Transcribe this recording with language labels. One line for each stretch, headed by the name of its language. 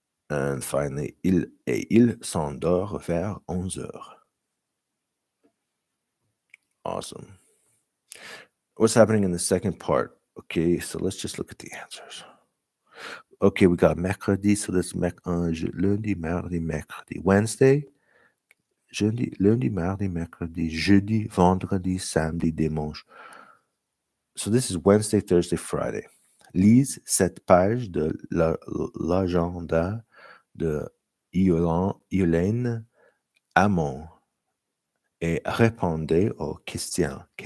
English: And finally,
French: il s'endort vers 11h.
English: Awesome. What's happening in the second part? Okay, so let's just look at the answers. Okay, we got mercredi, so that's lundi, mardi, mercredi.
French: Wednesday, jeudi, lundi, mardi, mercredi, jeudi, vendredi, samedi, dimanche.
English: So this is Wednesday, Thursday, Friday.
French: Lise cette page de l'agenda de Yolaine Hamon et répondez aux questions.